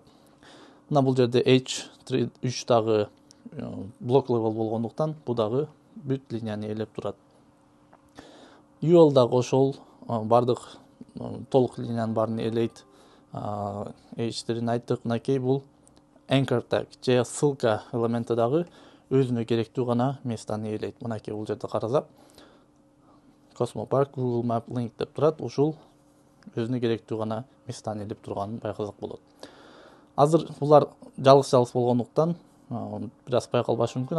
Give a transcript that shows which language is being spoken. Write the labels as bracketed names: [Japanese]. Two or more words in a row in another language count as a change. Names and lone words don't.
[Kyrgyz] Мына бул жерде H3 дагы блок level болгондуктан бу дагы бүт линияны ээлеп турат. UL дагы ошол бардык толук линиянын баарын ээлейт. H4-ин айттык. Мынакей бул [English] anchor tag [Kyrgyz] же ссылка элементи дагы өзүнө керектүү гана местаны ээлейт. Мынакей бул жерде карасак, Cosmopark, Google Map Link деп турат. Ушул өзүнө керектүү гана местаны ээлеп турганын байкасак болот. Азыр булар жалгыз болгондуктан бир аз байкалбашы мүмкүн.